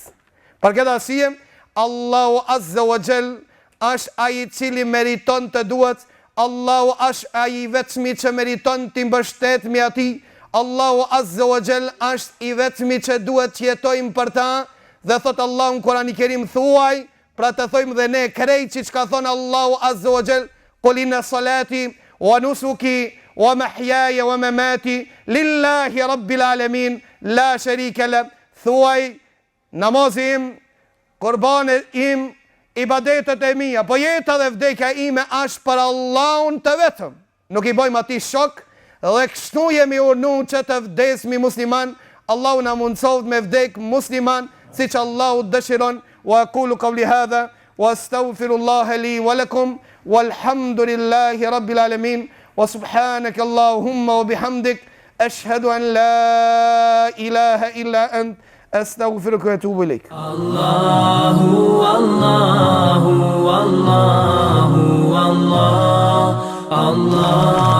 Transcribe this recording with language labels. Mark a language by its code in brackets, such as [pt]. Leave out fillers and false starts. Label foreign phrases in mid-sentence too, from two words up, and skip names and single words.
[sq] Për këtë arsye, Allahu [ar] عز وجل [sq] është ai i cili meriton të duhet, Allahu është ai i vetmi që meriton të mbështetemi atij, Allahu [ar] عز وجل [sq] është i vetmi që duhet të jetojmë për ta, dhe thot Allahu në Kur'anin e Kerim thuaj, pra të thojmë dhe ne krejt që ka thonë Allahu [ar] عز وجل, قل إن صلاتي ونسكي ومحياي ومماتي لله رب العالمين لا شريك له. [sq] Thuaj, namazim, kurbanet im, ibadetet e mia, po jeta dhe vdekja ime është për Allahun të vetëm. Nuk i bojmë ati shok, dhe kështu jemi urnu që të vdesmi musliman. Allahu na mundsoft me vdek musliman, si që Allahu dëshiron. [ar] وأقول قولي هذا وأستغفر الله لي ولكم والحمد لله رب العالمين وسبحانك اللهم وبحمدك أشهد أن لا إله إلا أنت, أستغفرك وأتوب إليك. الله الله الله الله الله